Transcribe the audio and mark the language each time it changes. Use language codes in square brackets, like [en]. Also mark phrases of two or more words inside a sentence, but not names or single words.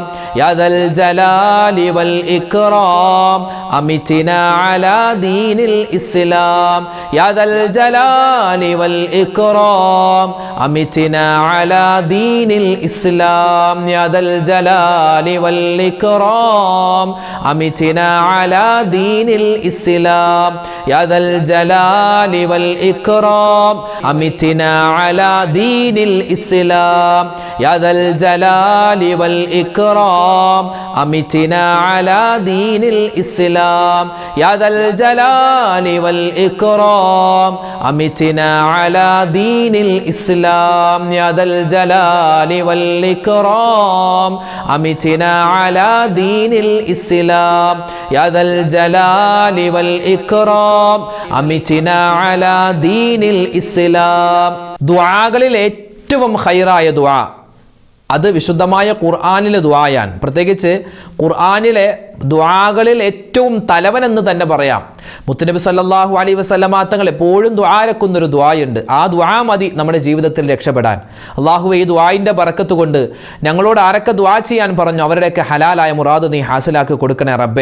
[ar] يا ذا الجلال والإكرام أمتنا على دين الإسلام. يا ذا الجلال والإكرام أمتنا على دين الإسلام. يا ذا الجلال والإكرام أمتنا على دين الإسلام يا ذا الجلال والإكرام أمتنا على دين الإسلام يا ذا الجلال والإكرام أمتنا على دين الإسلام يا ذا الجلال والإكرام أمتنا على دين الإسلام يا ذا الجلال والإكرام أمتنا على دين الإسلام يا ذا الجلال والإكرام أمتنا على دين الإسلام [ml] ദുആകളിൽ ഏറ്റവും ഖൈറായ ദുആ അത് വിശുദ്ധമായ ഖുർആനിലെ ദുആയാണ്. പ്രത്യേകിച്ച് ഖുർആനിലെ ദുആകളിൽ ഏറ്റവും തലവൻ എന്ന് തന്നെ പറയാം. മുത്തുനബി [ar] صلى الله عليه وسلم [ml] തങ്ങൾ എപ്പോഴും ദുആരക്കുന്നൊരു ദുആയുണ്ട്. ആ ദുആ മതി നമ്മുടെ ജീവിതത്തിൽ രക്ഷപ്പെടാൻ. അല്ലാഹുവേ, ഈ ദുആയിൻ്റെ ബറക്കത്ത് കൊണ്ട് ഞങ്ങളോട് ആരൊക്കെ ദുആ ചെയ്യാൻ പറഞ്ഞു അവരുടെയൊക്കെ ഹലാലായ മുറാദ് നീ ഹാസിലാക്കി കൊടുക്കണേ റബ്ബേ.